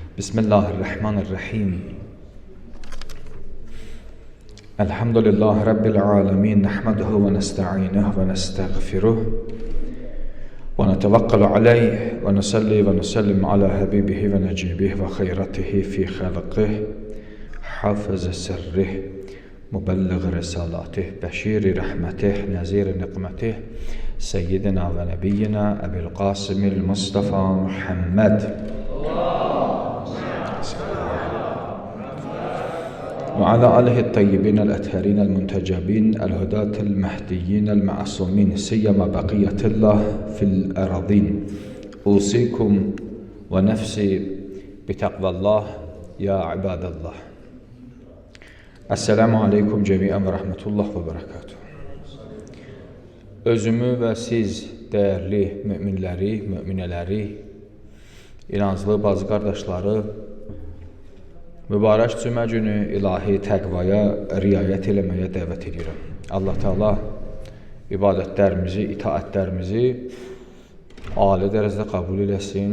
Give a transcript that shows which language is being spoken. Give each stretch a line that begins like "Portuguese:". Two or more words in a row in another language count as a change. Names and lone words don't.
Arabic: بسم الله الرحمن الرحيم. الحمد لله رب العالمين. نحمده ونستعينه ونستغفره. ونتوكل عليه ونصلي ونسلم على حبيبه ونجيبه وخيرته في خلقه. حافظ سره. مبلغ رسالاته. بشير رحمته. نذير نقمته. سيدنا ونبينا أبي القاسم المصطفى محمد. وعلى آله الطيبين الأطهرين المنتجبين الهداة المهديين المعصومين سيما بقية الله في الأراضين أوصيكم ونفسي بتقوى الله يا عباد الله. السلام عليكم جميعا ورحمة الله وبركاته.
Azerbaijani: Özümü və siz dəyərli müminləri, müminələri, inanclı bazı qardaşları mübarək cümə günü ilahi təqvaya riayət eləməyə dəvət edirəm. Allah Teala ibadətlərimizi, itaətlərimizi ali dərəcədə qəbul eləsin.